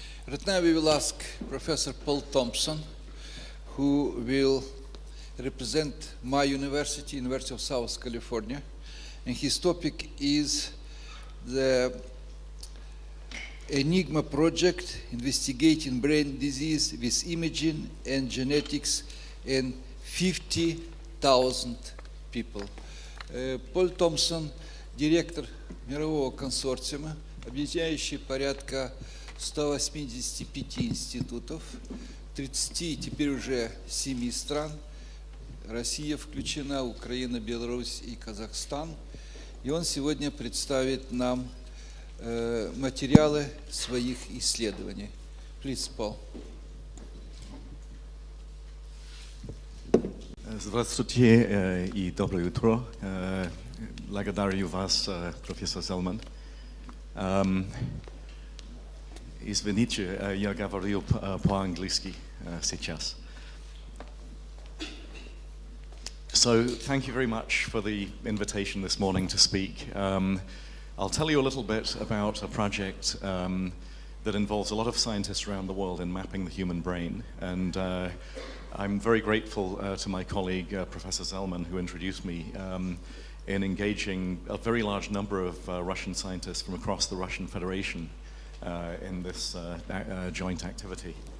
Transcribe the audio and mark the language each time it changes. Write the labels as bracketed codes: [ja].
[en] Right now we will ask Professor Paul Thompson, who will represent my university, University of South California, and his topic is the ENIGMA project, investigating brain disease with imaging and genetics in 50,000 people. [ru] Пол Томпсон, директор мирового консорциума, объединяющий порядка 185 институтов, 30, теперь уже 7 стран. Россия включена, Украина, Беларусь и Казахстан. И он сегодня представит нам материалы своих исследований. [en] Please, Paul. [ru] Здравствуйте и доброе утро. Благодарю вас, профессор Зелман. Извините, я говорил по-английски сейчас. [en] So, thank you very much for the invitation this morning to speak. I'll tell you a little bit about a project that involves a lot of scientists around the world in mapping the human brain. And I'm very grateful to my colleague, Professor Zellman, who introduced me in engaging a very large number of Russian scientists from across the Russian Federation in this joint activity.